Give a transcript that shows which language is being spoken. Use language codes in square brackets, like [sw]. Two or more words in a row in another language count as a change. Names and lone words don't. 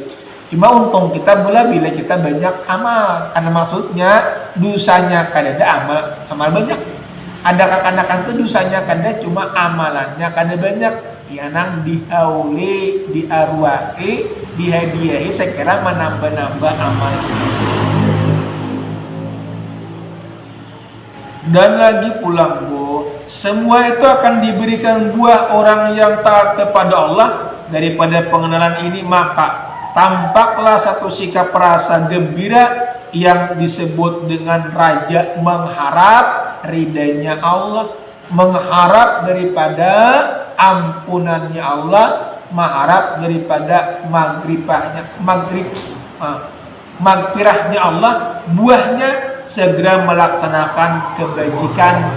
[id] Cuma untung kita bila kita banyak amal. [bjn] Karena maksudnya dosanya kada ada amal banyak. Ada kakanakan tuh dosanya kada cuma amalannya kada banyak. Ya nang dihauli, diarwahi, dihadiahi sekira menambah-nambah amal. [id] Dan lagi pulang semua itu akan diberikan buah orang yang taat kepada Allah. Daripada pengenalan ini maka tampaklah satu sikap rasa gembira yang disebut dengan raja mengharap ridainya Allah, mengharap daripada ampunannya Allah, mengharap daripada magfirahnya Allah, buahnya segera melaksanakan kebajikan.